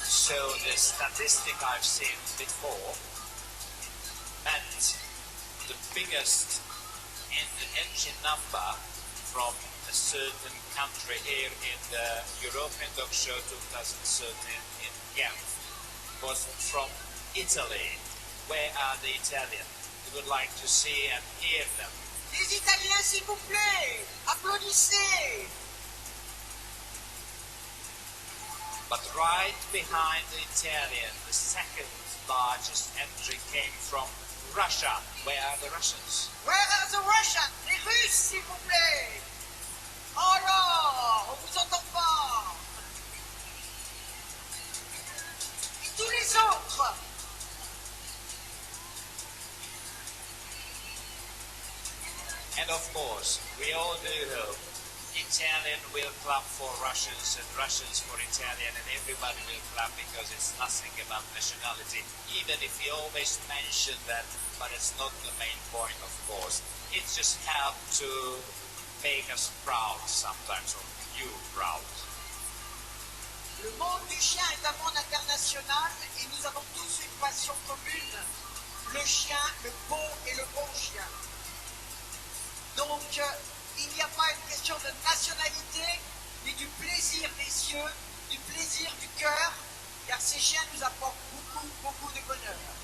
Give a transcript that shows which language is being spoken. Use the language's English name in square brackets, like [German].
[English] So the statistic I've seen before meant the biggest engine number from a certain country here in the European Dog Show 2013 in Ghent was from Italy. Where are the Italians? We would like to see and hear them. [French] Les Italiens, s'il vous plaît, applaudissez. [English] But right behind the Italian, the second largest entry came from Russia. Where are the Russians? Where are the Russians? [French] Les Russes, s'il vous plaît. Oh là, on vous entend pas. Et tous les autres. [English] And of course, we all do hope Italian will clap for Russians and Russians for Italian, and everybody will clap because it's nothing about nationality. Even if we always mention that, but it's not the main point, of course. It just helps to make us proud sometimes, or you proud. [French] Le monde du chien est un monde international et nous avons tous une passion commune. Le chien, le beau et le bon chien. Donc, il n'y a pas une question de nationalité, mais du plaisir des yeux, du plaisir du cœur, car ces chiens nous apportent beaucoup, beaucoup de bonheur.